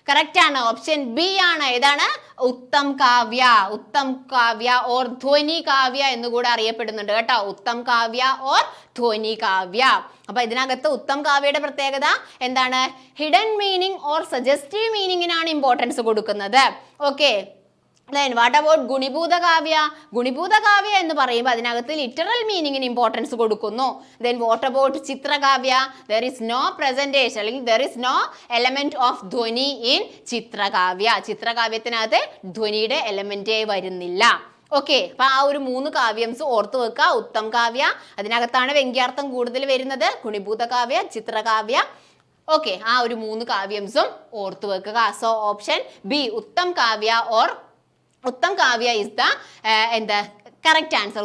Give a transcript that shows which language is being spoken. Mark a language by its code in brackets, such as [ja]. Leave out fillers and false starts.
[ml] Correct ആണ്, option B ആണ്. ഏതാണ്? ഉത്തം കാവ്യ. ഉത്തം കാവ്യ ഓർ ധ്വനി കാവ്യ എന്നുകൂടെ അറിയപ്പെടുന്നുണ്ട് കേട്ടോ. ഉത്തം കാവ്യ ഓർ ധ്വനി കാവ്യ. അപ്പൊ ഇതിനകത്ത് ഉത്തം കാവ്യയുടെ പ്രത്യേകത എന്താണ്? Hidden meaning or suggestive മീനിങ്ങിനാണ് importance കൊടുക്കുന്നത്. Okay. [en] Then what about gunibhuta kavya? [ml] ഗുണിഭൂത Kavya എന്ന് പറയുമ്പോൾ അതിനകത്ത് ലിറ്ററൽ മീനിങ്ങിന് ഇമ്പോർട്ടൻസ് കൊടുക്കുന്നു. [en] Then what about chitrakavya? There is no presentation, അല്ലെങ്കിൽ there is no element of dhvani in chitrakavya. [ml] ചിത്രകാവ്യത്തിനകത്ത് ധ്വനിയുടെ എലമെന്റേ വരുന്നില്ല. ഓക്കെ. അപ്പൊ ആ ഒരു 3 കാവ്യംസ് ഓർത്തു വെക്കുക. ഉത്തം കാവ്യ, അതിനകത്താണ് വ്യംഗ്യാർത്ഥം കൂടുതൽ വരുന്നത്. ഗുണിഭൂത കാവ്യ, ചിത്രകാവ്യ. ഓക്കെ, ആ ഒരു 3 കാവ്യംസും ഓർത്തു വെക്കുക. [en] So option B uttam kavya or uttam kavya is the എന്താ correct answer.